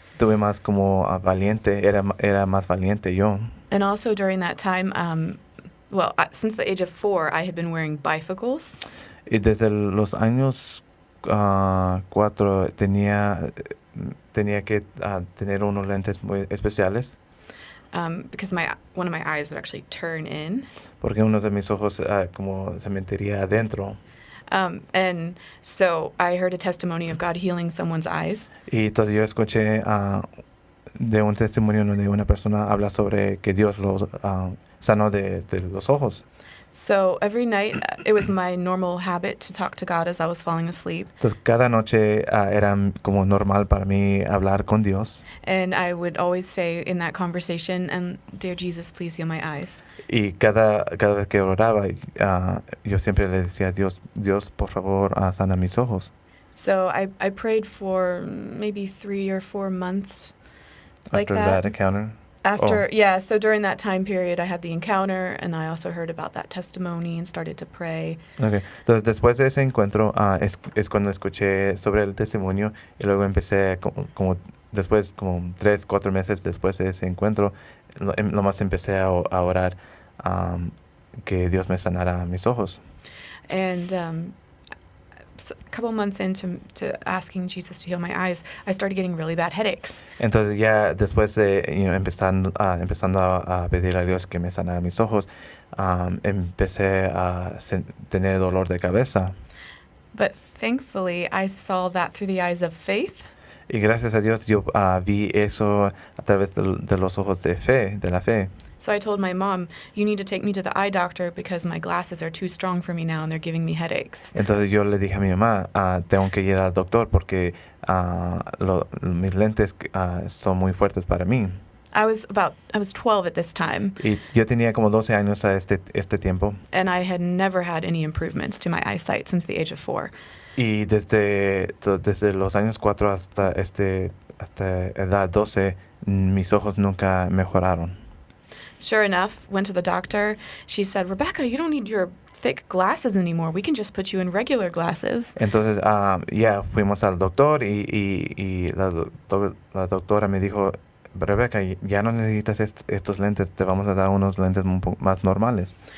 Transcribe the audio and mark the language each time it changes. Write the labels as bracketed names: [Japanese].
[Spanish] Tuve más como valiente, era más valiente yo. [English] And also during that time, since the age of 4, I had been wearing bifocals. [Spanish] Y desde los años 4 tenía que tener unos lentes muy especiales. [English] Because one of my eyes would actually turn in. [Spanish] Porque uno de mis ojos como se metería adentro. [English] And so I heard a testimony of God healing someone's eyes. [Spanish] Y entonces yo escuché de un testimonio donde una persona habla sobre que Dios los sanó de los ojos. [English] So every night, it was my normal habit to talk to God as I was falling asleep. [Spanish] Entonces cada noche era como normal para mí hablar con Dios. [English] And I would always say in that conversation, and dear Jesus, please heal my eyes. [Spanish] Y cada vez que oraba, yo siempre le decía a Dios, por favor, sana mis ojos. [English] So I prayed for maybe 3 or 4 months like After that. that encounter? So during that time period, I had the encounter, and I also heard about that testimony and started to pray. Okay. [Spanish] Entonces, después de ese encuentro, es cuando escuché sobre el testimonio y luego empecé como 3, 4 meses después de ese encuentro, lo más empecé a orar que Dios me sanara mis ojos. [English] And so a couple months into asking Jesus to heal my eyes, I started getting really bad headaches. [Spanish] Entonces ya después de empezando a pedir a Dios que me sanara mis ojos, empecé a tener dolor de cabeza. [English] But thankfully, I saw that through the eyes of faith. [Spanish] Y gracias a Dios yo vi eso a través de los ojos de la fe. [English] So I told my mom, you need to take me to the eye doctor because my glasses are too strong for me now and they're giving me headaches. [Spanish] Entonces yo le dije a mi mamá, tengo que ir al doctor porque mis lentes son muy fuertes para mí. [English] I was 12 at this time. [Spanish] Y yo tenía como 12 años a este tiempo. [English] And I had never had any improvements to my eyesight since the age of 4. [Spanish] Y desde los años 4 hasta edad 12, mis ojos nunca mejoraron. [English] Sure enough, went to the doctor. She said, Rebekah, you don't need your thick glasses anymore. We can just put you in regular glasses. [Spanish] Entonces, fuimos al doctor y la doctora me dijo, Rebekah, ya no necesitas estos lentes, te vamos a dar unos lentes un poco más normales.